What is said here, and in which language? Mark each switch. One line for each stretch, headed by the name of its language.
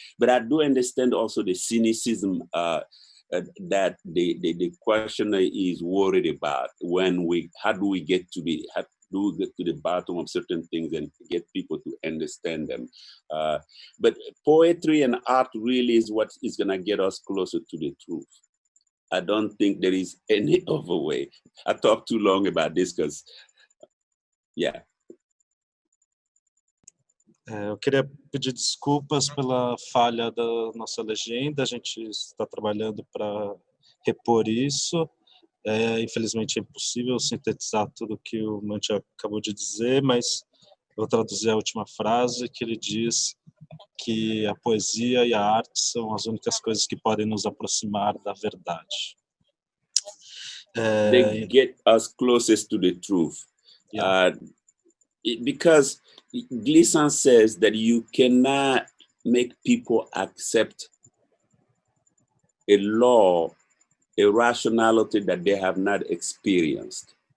English: But I do understand also the cynicism that the questioner is worried about how do we get to the bottom of certain things and get people to understand them. But poetry and art really is what is gonna get us closer to the truth. I don't think there is any other way. I talked too long about this because, yeah.
Portuguese: Eu queria pedir desculpas pela falha da nossa legenda, a gente está trabalhando para repor isso. Infelizmente é impossível sintetizar tudo o que o Manthia acabou de dizer, mas vou traduzir a última frase, que ele diz que a poesia e a arte são as únicas coisas que podem nos aproximar da verdade.
English: They get us closest to the truth. Yeah. Because Gleason says that you cannot make people accept a law, a rationality that they have not experienced.